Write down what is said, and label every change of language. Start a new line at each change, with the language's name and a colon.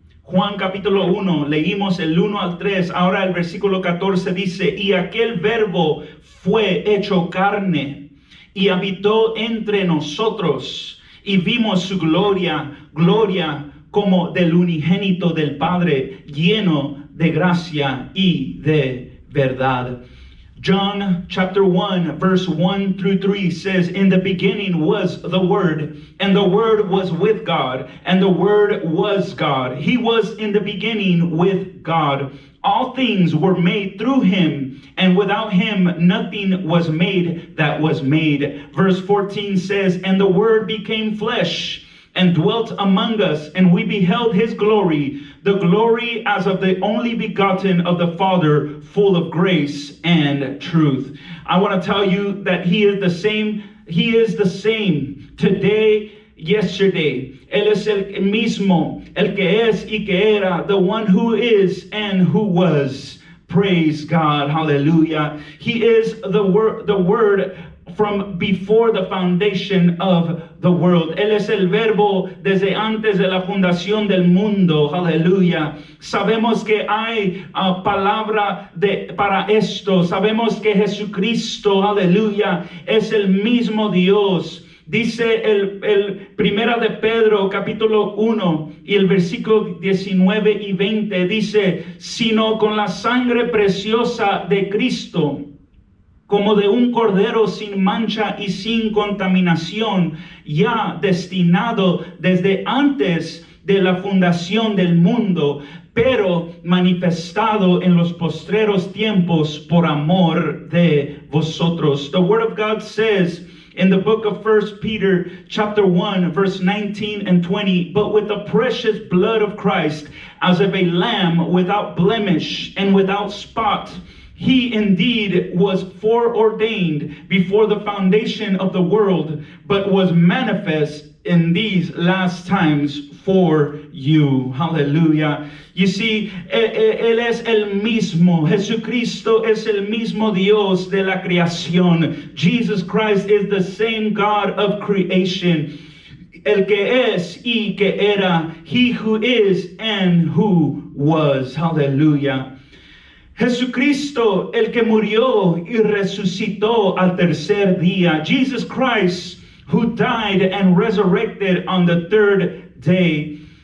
Spanish: Juan capítulo 1, leímos el 1 al 3, ahora el versículo 14 dice, y aquel verbo fue hecho carne y habitó entre nosotros y vimos su gloria, gloria como del unigénito del Padre, lleno de gracia y de verdad.
English: John chapter 1 verse 1 through 3 says, in the beginning was the Word, and the Word was with God, and the Word was God. He was in the beginning with God. All things were made through him, and without him nothing was made that was made. Verse 14 says, and the Word became flesh and dwelt among us, and we beheld his glory, the glory as of the only begotten of the Father, full of grace and truth. I want to tell you that he is the same today, yesterday.
Spanish: Él es el mismo, el que es y que era,
English: the one who is and who was. Praise God, hallelujah. He is the word from before the foundation of the world.
Spanish: Él es el verbo desde antes de la fundación del mundo. Aleluya. Sabemos que hay palabra para esto. Sabemos que Jesucristo, aleluya, es el mismo Dios. Dice el primera de Pedro capítulo 1 y el versículo 19 y 20 dice, sino con la sangre preciosa de Cristo, como de un cordero sin mancha y sin contaminación, ya destinado desde antes de la fundación del mundo, pero manifestado en los postreros tiempos por amor de vosotros.
English: The Word of God says in the book of 1 Peter chapter 1 verse 19 and 20, but with the precious blood of Christ as of a lamb without blemish and without spot, he indeed was foreordained before the foundation of the world, but was manifest in these last times for you. Hallelujah. You see,
Spanish: Él es el mismo. Jesucristo es el mismo Dios de la creación.
English: Jesus Christ is the same God of creation.
Spanish: El que es y que era.
English: He who is and who was. Hallelujah.
Spanish: Jesucristo, el que murió y resucitó al tercer día.
English: Jesus Christ, who died and resurrected on the third day.